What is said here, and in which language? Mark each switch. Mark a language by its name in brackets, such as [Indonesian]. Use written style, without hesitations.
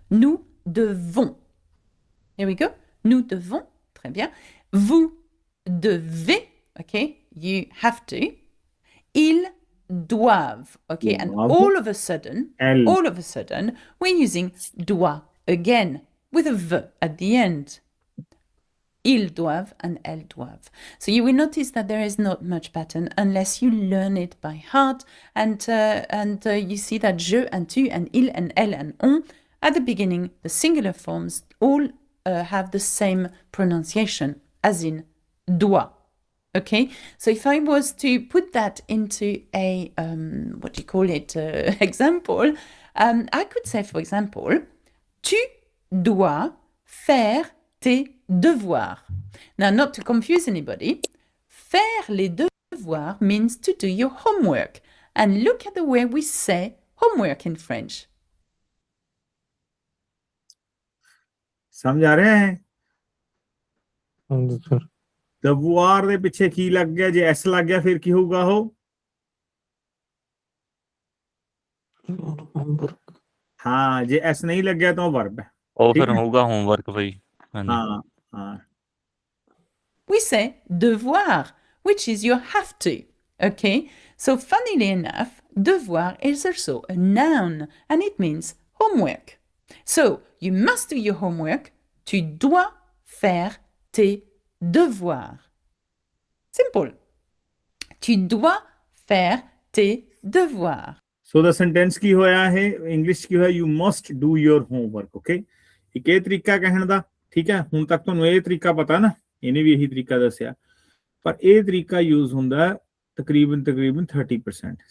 [French] Nous devons. [English] Here we go. [French] Nous devons. Très bien. Vous devez. [English] Okay. You have to. [French] Ils doivent. [English] Okay. And [French] Doivent. [English] all of a sudden, we're using doit again with a v at the end. [French] Ils doivent and elles doivent. [English] So you will notice that there is not much pattern unless you learn it by heart, and you see that je and tu and il and elle and on at the beginning, the singular forms all have the same pronunciation, as in doit. Okay, so if I was to put that into a what do you call it example, I could say, for example, [French] tu dois faire tes devoirs. [English] Now, not to confuse anybody, [French] faire les devoirs [English] means to do your homework. And look at the way we say homework in French. [Punjabi] ਸਮਝ ਆ ਰਿਹਾ ਹੈ ਹਾਂਜੀ sir. devoir ਦੇ ਪਿੱਛੇ ਕੀ ਲੱਗ ਗਿਆ ਜੇ s ਲੱਗ ਗਿਆ ਫਿਰ ਕੀ ਹੋਊਗਾ ਉਹ ਹਾਂ ਜੇ s ਨਹੀਂ ਲੱਗਿਆ ਤਾਂ ਉਹ verb ਹੈ ਉਹ ਠੀਕ ਫਿਰ ਹੈ। ਹੋਊਗਾ ਹੋਮਵਰਕ ਬਈ ਹਾਂਜੀ ਹਾਂ ਹਾਂ [English] We say devoir, which is your have to. Okay, So funnily enough, devoir is also a noun and it means homework. So you must do your homework. [French] Tu dois faire tes devoirs. Simple. Tu dois faire tes devoirs. [Punjabi] So ਦਾ sentence ਕੀ ਹੋਇਆ ਇਹ English ਕੀ ਹੋਇਆ, [English] You must do your homework. [Punjabi] Okay, ਇੱਕ ਇਹ ਤਰੀਕਾ ਕਹਿਣ ਦਾ, ਠੀਕ ਹੈ। ਹੁਣ ਤੱਕ ਤੁਹਾਨੂੰ ਇਹ ਤਰੀਕਾ ਪਤਾ ਨਾ, ਇਹਨੇ ਵੀ ਇਹੀ ਤਰੀਕਾ ਦੱਸਿਆ, ਪਰ ਇਹ ਤਰੀਕਾ ਯੂਜ਼ ਹੁੰਦਾ ਤਕਰੀਬਨ 30%।